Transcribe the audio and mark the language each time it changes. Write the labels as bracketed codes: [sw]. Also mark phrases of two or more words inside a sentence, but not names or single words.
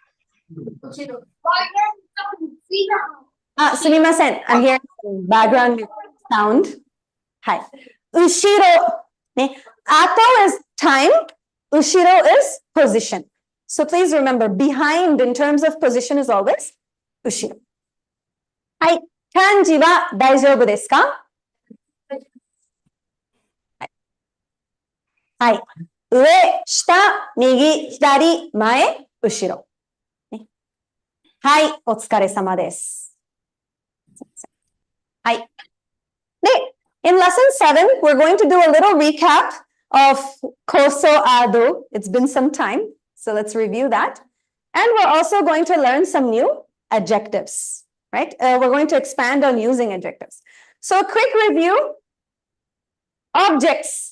[en] Sumimasen, I'm hearing some background sound. Hi. Ushiro. Ato is time. Ushiro is position. So please remember, behind in terms of position is always ushiro. [ja] Hai. 漢字は大丈夫ですか? Hai. 上、下、右、左、前、後ろ. はい、お疲れ様です. [en] Hi. In lesson 7, we're going to do a little recap of [ja] こそあど. [en] It's been some time, so let's review that. And we're also going to learn some new adjectives, right? We're going to expand on using adjectives. So a quick review. Objects.